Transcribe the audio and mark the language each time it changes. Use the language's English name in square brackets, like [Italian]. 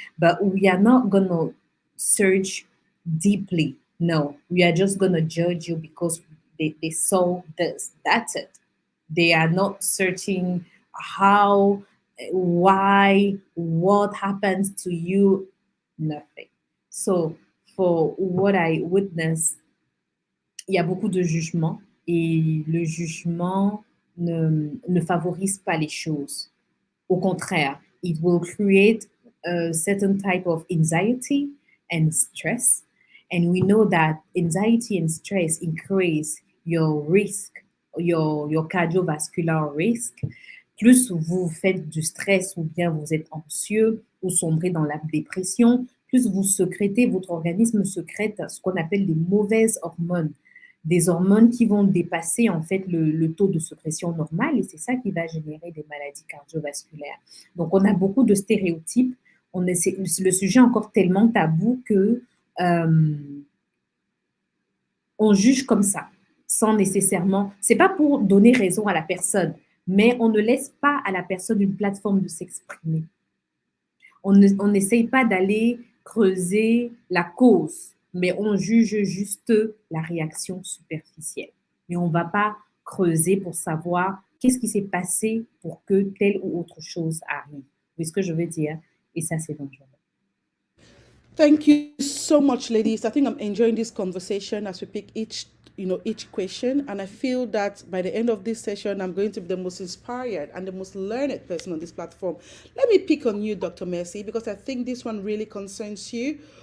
[English] But we are not gonna search deeply. No, we are just gonna judge you because they saw this. That's it. They are not searching how, why, what happens to you, nothing. So, for what I witnessed, [French] il y a beaucoup de jugement et le jugement ne favorise pas les choses. Au contraire, [English] it will create a certain type of anxiety and stress. And we know that anxiety and stress increase your risk, your cardiovascular risk. [French] Plus vous faites du stress ou bien vous êtes anxieux ou sombrez dans la dépression, plus vous sécrétez, votre organisme sécrète ce qu'on appelle des mauvaises hormones, des hormones qui vont dépasser en fait le taux de sécrétion normal, et c'est ça qui va générer des maladies cardiovasculaires. Donc on a beaucoup de stéréotypes, le sujet est encore tellement tabou que on juge comme ça, sans nécessairement, c'est pas pour donner raison à la personne, mais on ne laisse pas à la personne une plateforme de s'exprimer. On n'essaye pas d'aller creuser la cause, mais on juge juste la réaction superficielle. Mais on ne va pas creuser pour savoir qu'est-ce qui s'est passé pour que telle ou autre chose arrive. Vous voyez ce que je veux dire? Et ça, c'est dangereux. [English] Thank you so much, ladies. I think I'm enjoying this conversation as we pick each question, and I feel that by the end of this session, I'm going to be the most inspired and the most learned person on this platform. Let me pick on you, Dr. Mercy, because I think this one really concerns you.